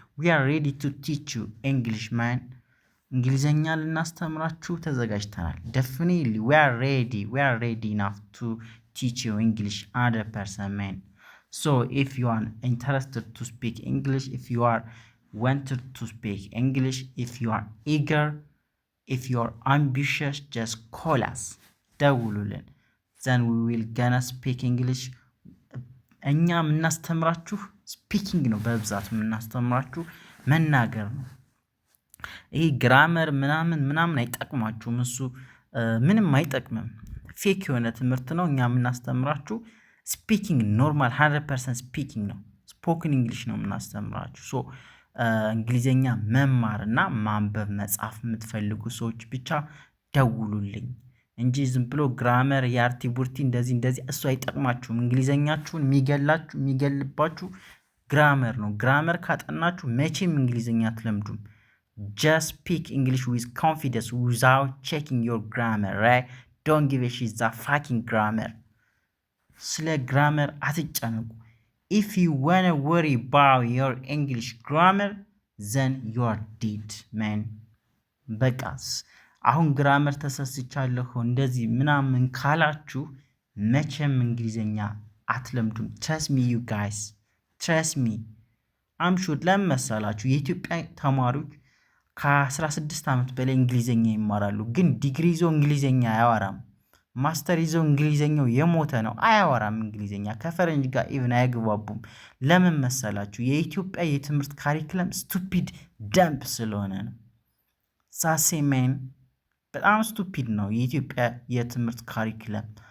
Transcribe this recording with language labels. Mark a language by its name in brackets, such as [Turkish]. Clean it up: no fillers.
[English] We are ready to teach you English, man. [Amharic] እንግሊዘኛ ልናስተምራችሁ ተዘጋጅተናል። [English] definitely we are ready enough to teach you English 100%, man. if you are interested to speak English, if you are wanted to speak English, if you are eager, if you are ambitious, just call us. [Amharic] ደውሉልን. [English] then we will gonna speak English [Amharic] እኛ የምናስተምራችሁ ስፒኪንግ ነው፣ በብዛት የምናስተምራችሁ መናገር ነው። ይሄ ግራመር ምናምን አይጠቅማችሁም። እሱ ምንም አይጠቅምም። ፌክ የሆነ ትምህርት ነው። እኛ የምናስተምራችሁ ስፒኪንግ ኖርማል 100% ስፒኪንግ ነው። ስፖክን እንግሊሽ ነው የምናስተምራችሁ። ሶ እንግሊዝኛ መማር እና ማንበብ መጻፍ የምትፈልጉ ሰዎች ብቻ ደውሉልኝ እንጂ ዝም ብሎ ግራመር የአርቲ ቡርቲ እንደዚህ እሱ አይጠቅማችሁም። እንግሊዝኛችሁን የሚገልባችሁ ግራመር ነው። ግራመር ካጠናችሁ መቼም እንግሊዝኛ አትለምዱም። [English] just speak English with confidence without checking your grammar, right? Don't give a shit that fucking grammar. [Amharic] ስለ ግራመር አትጨነቁ። [English] if you wanna worry about your English grammar then you are dead man። [Amharic] በቃስ አሁን ግራመር ተሰስቻለሁ እንደዚህ ምናምን ካላችሁ መቼም እንግሊዝኛ አትለምዱም። [English] trust me you guys, trust me. I'm sure [Amharic] ለመሰላችሁ የኢትዮጵያ ተማሪዎች ከ16 ዓመት በላይ እንግሊዝኛ ይማራሉ፣ ግን ዲግሪ ይዞ እንግሊዝኛ አያወራም። ማስተር ይዞ እንግሊዝኛው የሞተ ነው፣ አያወራም እንግሊዝኛ። ከፈረንጅ ጋር ኢቭን አይግባቡም። ለምን መሰላችሁ? የኢትዮጵያ የትምህርት ካሪክለም ስቱፒድ ደምፕ ስለሆነ ነው። ሳሴሜን በጣም ስቱፒድ ነው የኢትዮጵያ የትምህርት ካሪክለም።